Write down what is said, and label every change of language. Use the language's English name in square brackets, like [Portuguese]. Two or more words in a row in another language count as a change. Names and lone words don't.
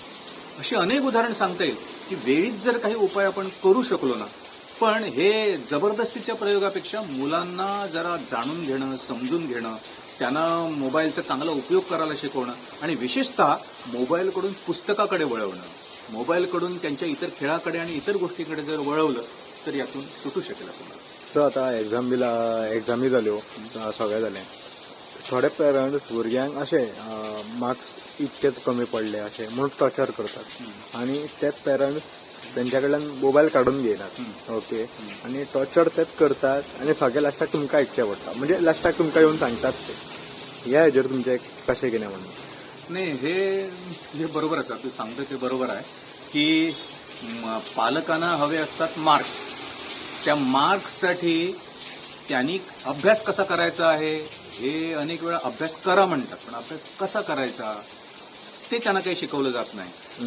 [Marathi] अशी अनेक उदाहरण सांगता येईल की वेळीच जर काही उपाय आपण करू शकलो ना, पण हे जबरदस्तीच्या प्रयोगापेक्षा मुलांना जरा जाणून घेणं, समजून घेणं, त्यांना मोबाईलचा चांगला उपयोग करायला शिकवणं आणि विशेषतः मोबाईलकडून पुस्तकाकडे वळवणं, मोबाईलकडून त्यांच्या इतर खेळाकडे आणि इतर गोष्टीकडे जर वळवलं तर यातून सुटू शकेल असं मला. [Konkani] सो आतां एक्झामी जाल्यो, सगळें जालें. थोडे पेरंट्स भुरग्यांक अशें मार्क्स इतकेच कमी पडले अशें म्हणून टॉर्चर करतात आणि तेच पेरंट्स त्यांच्या कडल्यान मोबाईल काढून घेयनात. ओके, आणि टॉर्चर तेच करतात आणि सगळे लास्टाक तुमकां आयकचें पडटा. म्हणजे लास्टाक तुमकां येवन सांगतात ते. ह्या हेजेर तुमचें कशें कितें म्हणून? [Marathi] नाही, हे बरोबर असं तू सांगतो ते बरोबर आहे की पालकांना हवे असतात मार्क्स. त्या मार्क्ससाठी त्यांनी अभ्यास कसा करायचा आहे हे अनेक वेळा अभ्यास करा म्हणतात, पण अभ्यास कसा करायचा ते त्यांना काही शिकवलं जात नाही.